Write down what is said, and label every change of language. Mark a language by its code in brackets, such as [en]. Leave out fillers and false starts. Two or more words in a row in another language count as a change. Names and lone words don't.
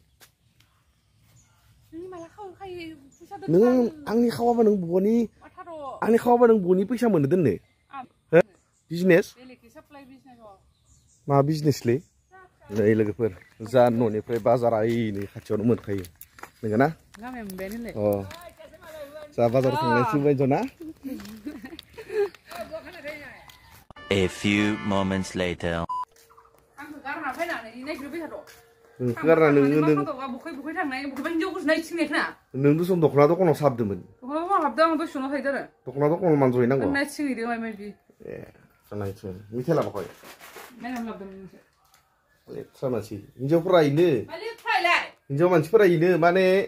[brx] नों आंनि खावाबा नों बनि फैसा मोनो दोननो बिजनेस मा बिजनेसलै नै लोगोफोर जा न'निफ्राय बाजारा ओइनै खाथियावनो मोनखायो नंगौ ना अ जा बाजाराव थांनायसो बायद' ना [en] A few moments later. [brx] नों दसन दख'ना दखानाव साबदोंमोन दख'ना दखानाव मानजहैनांगौ ए जानायथों मेथाइ लाबोखै लेथ्रा मानसि हिनजावफोरा इनो हिनजाव मानसिफोरा इनो माने